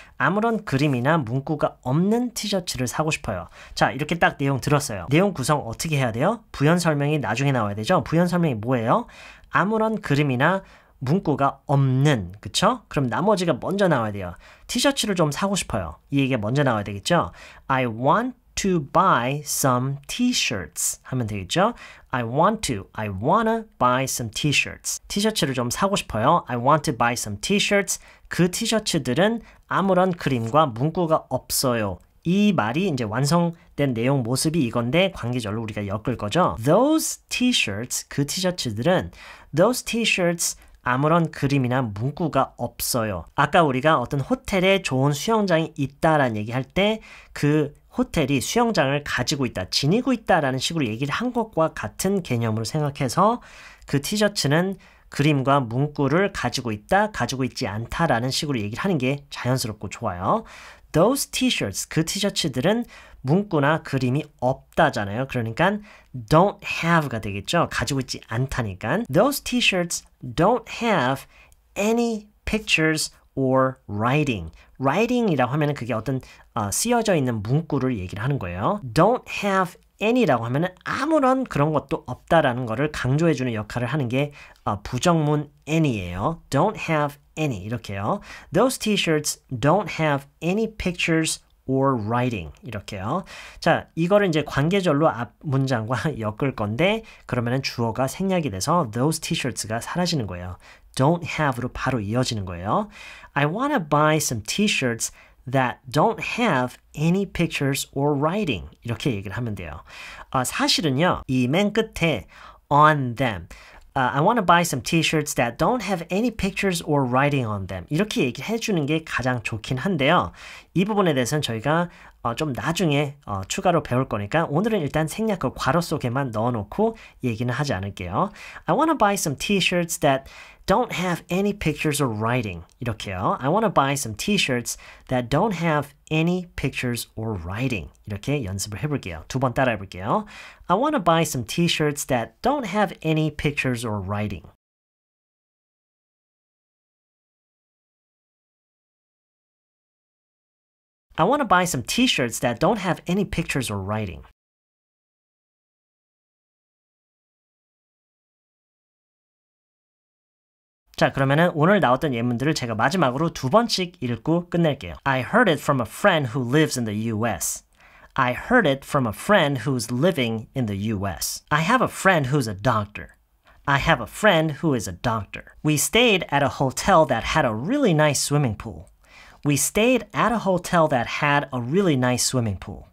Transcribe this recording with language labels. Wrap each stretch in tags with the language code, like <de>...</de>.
<ko>아무런 그림이나 문구가 없는 티셔츠를 사고 싶어요. 자, 이렇게 딱 내용 들었어요. 내용 구성 어떻게 해야 돼요? 부연 설명이 나중에 나와야 되죠? 부연 설명이 뭐예요? 아무런 그림이나 문구가 없는, 그쵸? 그럼 나머지가 먼저 나와야 돼요. 티셔츠를 좀 사고 싶어요. 이 얘기가 먼저 나와야 되겠죠?</ko> <en>I want to buy some t-shirts</en> <ko>하면 되겠죠?</ko> <en>I wanna buy some t-shirts.</en> <ko>티셔츠를 좀 사고 싶어요.</ko> <en>I want to buy some t-shirts.</en> <ko>그 티셔츠들은 아무런 그림과 문구가 없어요. 이 말이 이제 완성된 내용 모습이 이건데 관계절로 우리가 엮을 거죠.</ko> <en>Those t-shirts,</en> <ko>그 티셔츠들은 those t-shirts 아무런 그림이나 문구가 없어요. 아까 우리가 어떤 호텔에 좋은 수영장이 있다라는 얘기할 때 그 호텔이 수영장을 가지고 있다, 지니고 있다라는 식으로 얘기를 한 것과 같은 개념으로 생각해서 그 티셔츠는 그림과 문구를 가지고 있다, 가지고 있지 않다라는 식으로 얘기를 하는 게 자연스럽고 좋아요.</ko> <en>Those t-shirts,</en> <ko>그 티셔츠들은 문구나 그림이 없다잖아요. 그러니까</ko> <en>don't have</en> <ko>가 되겠죠. 가지고 있지 않다니까.</ko> <en>Those t-shirts don't have any pictures or writing.</en> <ko>writing이라고 하면은 그게 어떤 쓰여져 있는 문구를 얘기를 하는 거예요.</ko> <en>Don't have any</en> <ko>라고 하면은 아무런 그런 것도 없다라는 거를 강조해주는 역할을 하는 게 부정문 any예요.</ko> <en>Don't have any</en> <ko>이렇게요.</ko> <en>Those t-shirts don't have any pictures or writing 이렇게요.</en> <ko>자, 이거를 이제 관계절로 앞 문장과 엮을 건데 그러면은 주어가 생략이 돼서 those t-shirts가 사라지는 거예요. don't have로 바로 이어지는 거예요.</ko> <en>I wanna buy some t-shirts that don't have any pictures or writing</en> <ko>이렇게 얘기를 하면 돼요. 사실은요, 이 맨 끝에</ko> <en>on them I want to buy some t-shirts that don't have any pictures or writing on them.</en> <ko>이렇게 얘기를 해주는 게 가장 좋긴 한데요. 이 부분에 대해서는 저희가 좀 나중에 추가로 배울 거니까 오늘은 일단 생략 괄호 속에만 넣어놓고 얘기는 하지 않을게요.</ko> <en>I want to buy some t-shirts that don't have any pictures or writing.</en> <ko>이렇게요.</ko> <en>I want to buy some t-shirts that don't have any pictures or writing.</en> <ko>이렇게 연습을 해볼게요. 두 번 따라 해볼게요. I want to buy some t-shirts that don't have any pictures or writing. I want to buy some t-shirts that don't have any pictures or writing. 자, 그러면은 오늘 나왔던 예문들을 제가 마지막으로 두 번씩 읽고 끝낼게요.</ko> <en>I heard it from a friend who lives in the US. I heard it from a friend who's living in the US. I have a friend who's a doctor. I have a friend who is a doctor. We stayed at a hotel that had a really nice swimming pool. We stayed at a hotel that had a really nice swimming pool.</en>